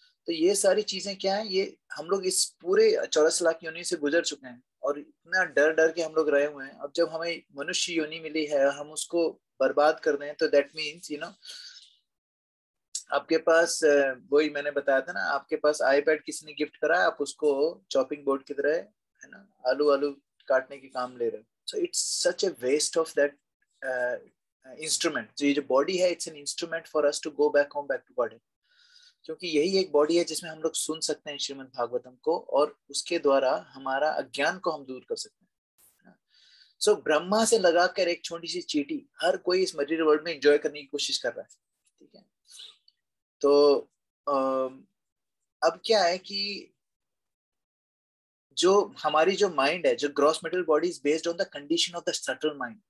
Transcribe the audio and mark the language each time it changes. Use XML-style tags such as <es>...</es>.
<hi>तो ये सारी चीजें क्या है, ये हम लोग इस पूरे 84 लाख योनि से गुजर चुके हैं और इतना डर डर के हम लोग रहे हुए हैं. अब जब हमें मनुष्य योनि मिली है और हम उसको बर्बाद कर रहे हैं, तो</hi> <en>that means</en> <hi>आपके पास वही मैंने बताया था ना, आपके पास आईपैड किसी ने गिफ्ट करा, आप उसको चॉपिंग बोर्ड की तरह, है ना, आलू काटने के काम ले रहे हो.</hi> <en>So it's such a waste of that instrument. So</en> <hi>ये जो body है,</hi> <en>it's an instrument for us to go back home, back to God.</en> <hi>क्योंकि यही एक body है जिसमें हम लोग सुन सकते हैं श्रीमद् भागवतम को, और उसके द्वारा हमारा अज्ञान को हम दूर कर सकते हैं. So ब्रह्मा से लगाकर एक छोटी सी चींटी हर कोई इस मटेरियल वर्ल्ड में एंजॉय करने की कोशिश कर रहा है. ठीक है, तो अब क्या है कि जो हमारी जो माइंड है, जो</hi> <en>Gross metal body is based on the condition of the subtle mind.</en>